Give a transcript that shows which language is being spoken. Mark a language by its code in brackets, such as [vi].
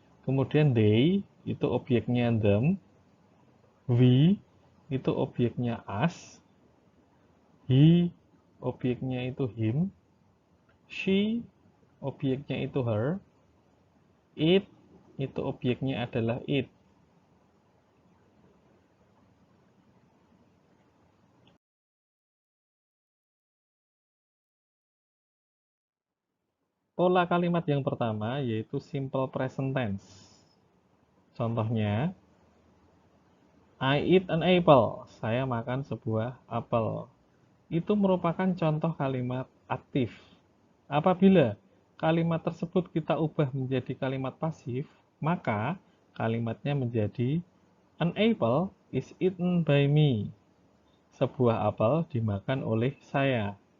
[id] Kemudian they itu objeknya them, we itu objeknya us, he objeknya itu him, she objeknya itu her, it itu objeknya adalah it. Pola kalimat yang pertama yaitu simple present tense. [en] Contohnya, I eat an apple. [id] Saya makan sebuah apel. Itu merupakan contoh kalimat aktif. Apabila kalimat tersebut kita ubah menjadi kalimat pasif, maka kalimatnya menjadi [en] an apple is eaten by me. [id] Sebuah apel dimakan oleh saya.